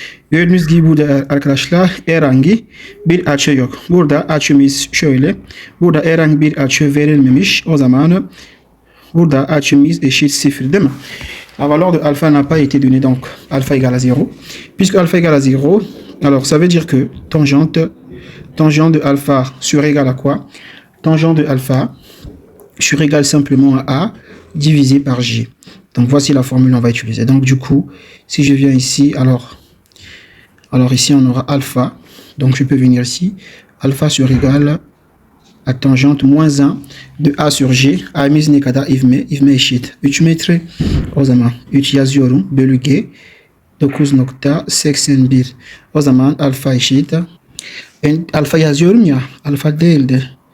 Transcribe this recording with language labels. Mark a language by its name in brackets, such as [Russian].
[Turkish] Gördüğünüz gibi burada arkadaşlar herhangi bir açı yok. Burada açımız şöyle. Burada herhangi bir açı verilmemiş. O zaman burada açımız eşit 0 değil mi? [French] La valeur de alpha n'a pas été donnée, donc alpha égale à 0. Puisque alpha égale à 0, alors ça veut dire que tangente de alpha sur égal à quoi? Tangente de alpha sur égal simplement à A divisé par J. Donc voici la formule qu'on va utiliser. Donc du coup, si je viens ici, alors ici on aura alpha. Donc je peux venir ici, alpha sur égal à tangente moins 1 de A sur J. [Turkish] A'miz ne kadar ivme eşit 3 metre. O zaman 3 yazıyorum bölü G 9.81. O zaman alfa eşit. Ben alfa yazıyorum ya, alfa değildi.